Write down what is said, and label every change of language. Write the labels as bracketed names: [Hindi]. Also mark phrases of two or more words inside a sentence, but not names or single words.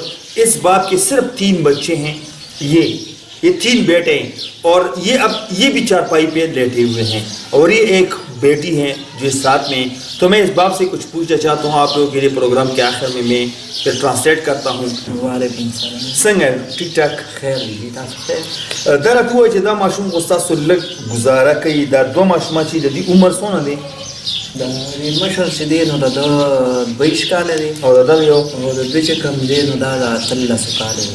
[Urdu] اس باپ کے صرف 3 بچے ہیں، یہ 3 بیٹے ہیں، اور یہ بھی چارپائی پہ لیٹے ہوئے ہیں، اور یہ ایک بیٹی ہے جو ساتھ میں. تو میں اس باب سے کچھ پوچھنا چاہتا ہوں آپ لوگوں کے لیے. پروگرام کے آخر میں پھر ٹرانسلیٹ کرتا ہوں. [Arabic] وعلیکم السلام. [Pashto] څنګه ټیک ټاک خیر دی تاسو دا راته وایي چې دا ماشوم خو ستاسو لږ ګزاره کوي. دا 2 ماشومان چې د دې عمر څونه دی؟ د مشر چې دی نو د 22 کاله دی، او د دغه یو او د دوی چې کوم دی نو دا د 13 کاله دی.